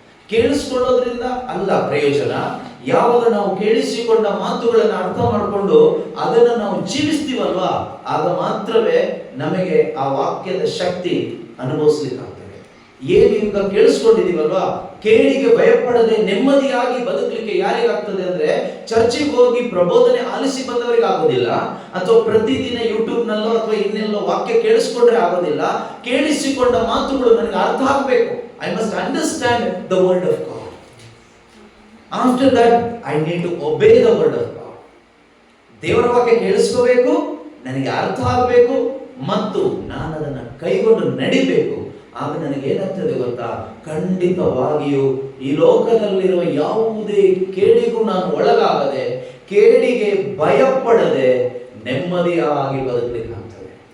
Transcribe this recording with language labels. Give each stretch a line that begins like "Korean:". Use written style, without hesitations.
Kannada: ಕೇಳಿಸ್ಕೊಳ್ಳೋದ್ರಿಂದ ಅಲ್ಲ ಪ್ರಯೋಜನ. ಯಾವಾಗ ನಾವು ಕೇಳಿಸಿಕೊಂಡ ಮಾತುಗಳನ್ನು ಅರ್ಥ ಮಾಡಿಕೊಂಡು ಅದನ್ನು ನಾವು ಜೀವಿಸ್ತೀವಲ್ವಾ, ಆಗ ಮಾತ್ರವೇ ನಮಗೆ ಆ ವಾಕ್ಯದ ಶಕ್ತಿ ಅನುಭವಿಸ್ಲಿಕ್ಕೆ ಆಗ್ತದೆ. ಏನು ಈಗ ಕೇಳಿಸ್ಕೊಂಡಿದೀವಲ್ವಾ, ಕೇಡಿಗೆ ಭಯಪಡದೆ ನೆಮ್ಮದಿಯಾಗಿ ಬದುಕಲಿಕ್ಕೆ ಯಾರಿಗಾಗ್ತದೆ ಅಂದ್ರೆ, ಚರ್ಚಿಗೆ ಹೋಗಿ ಪ್ರಬೋಧನೆ ಆಲಿಸಿ ಬಂದವರಿಗೆ ಆಗೋದಿಲ್ಲ, ಅಥವಾ ಪ್ರತಿದಿನ ಯೂಟ್ಯೂಬ್ ನಲ್ಲೋ ಅಥವಾ ಇನ್ನೆಲ್ಲೋ ವಾಕ್ಯ ಕೇಳಿಸ್ಕೊಂಡ್ರೆ ಆಗೋದಿಲ್ಲ. ಕೇಳಿಸಿಕೊಂಡ ಮಾತುಗಳು ನನಗೆ ಅರ್ಥ ಆಗಬೇಕು.
English: I must understand the word of God. After that, I need to obey the word of God.
Kannada: ದೇವರ ವಾಕ್ಯ ಕೇಳಿಸ್ಕೋಬೇಕು, ನನಗೆ ಅರ್ಥ ಆಗಬೇಕು, ಮತ್ತು ನಾನು ಅದನ್ನು ಕೈಗೊಂಡು ನಡಿಬೇಕು. ಆಗ ನನಗೆ ಏನಾಗ್ತದೆ ಗೊತ್ತಾ? ಖಂಡಿತವಾಗಿಯೂ ಈ ಲೋಕದಲ್ಲಿರುವ ಯಾವುದೇ ಕೇಡಿಗೂ ನಾನು ಒಳಗಾಗದೆ, ಕೇಡಿಗೆ ಭಯಪಡದೆ ನೆಮ್ಮದಿಯಾಗಿ ಬದುಕಲಿಕ್ಕೆ ಆಗ್ತದೆ.